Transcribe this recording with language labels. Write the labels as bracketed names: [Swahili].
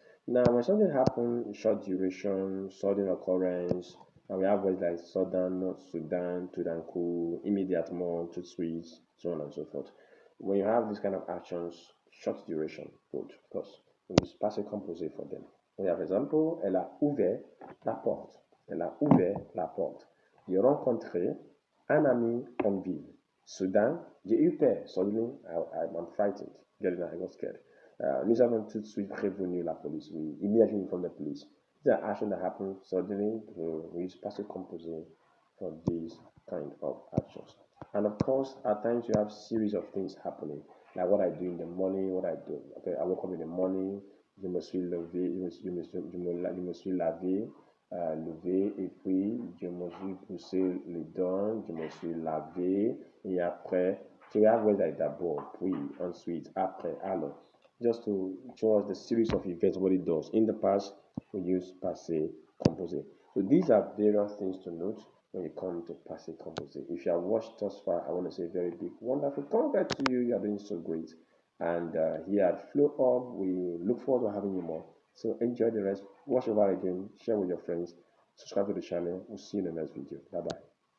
[English] Now, when something happens, short duration, sudden occurrence, and we have words like sudden, Sudan, [French] tout d'un coup, immédiatement, tout de suite, [English] so on and so forth. When you have this kind of actions, short duration, good, of course. We use passive composite for them. [French] We have example, elle a ouvert la porte. Elle a ouvert la porte. J'ai rencontré un ami convive. Soudain, j'ai eu peur. [English] Suddenly, I'm frightened. I got scared. [French] Nous avons tout de suite prévenu la police. [English] We immediately informed the police. These are actions that happen suddenly. We use passive composite for these kind of actions. And of course, at times you have series of things happening, like what I do in the morning, what I do. Okay, I wake up in the morning, [French] je me suis levé, je me suis lavé, levé, et puis je me suis poussé les dents, je me suis lavé, et après, [English] so we have words like [French] d'abord, puis, ensuite, après, alors, [English] just to show us the series of events, what it does. In the past, we use passé composé. So these are various things to note when you come to passive composite. If you have watched thus far, I want to say very big, wonderful congrats to you. You are doing so great. And here at Flow Up, we look forward to having you more. So enjoy the rest. Watch over again. Share with your friends. Subscribe to the channel. We'll see you in the next video. Bye bye.